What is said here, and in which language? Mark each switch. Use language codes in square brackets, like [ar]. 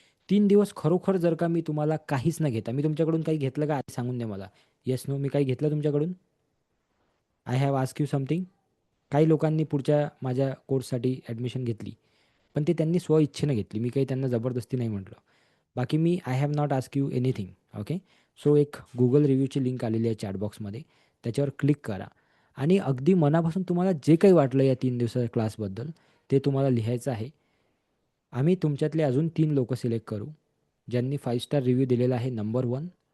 [mr] 3 दिवस खरोखर जर का मी तुम्हाला काहीच न घेता, मी तुमच्याकडून काही घेतलं का? सांगून द्या मला. येस, नो, मी काही घेतलं तुमच्याकडून? [en] I have ask you something. [mr] काही लोकांनी पुढच्या माझ्या कोर्ससाठी ॲडमिशन घेतली, पण ते त्यांनी स्वइच्छेनं घेतली. मी काही त्यांना जबरदस्ती नाही म्हटलं. बाकी मी [en] I have not ask you anything. Okay. [mr] So एक Google रिव्ह्यूची लिंक आलेली आहे चॅटबॉक्समध्ये, त्याच्यावर क्लिक करा आणि अगदी मनापासून तुम्हाला जे काही वाटलं या 3 दिवसाच्या क्लासबद्दल ते तुम्हाला लिहायचं आहे. आम्ही तुमच्यातले अजून 3 लोकं सिलेक्ट करू, ज्यांनी 5 स्टार रिव्ह्यू दिलेला आहे. नंबर 1.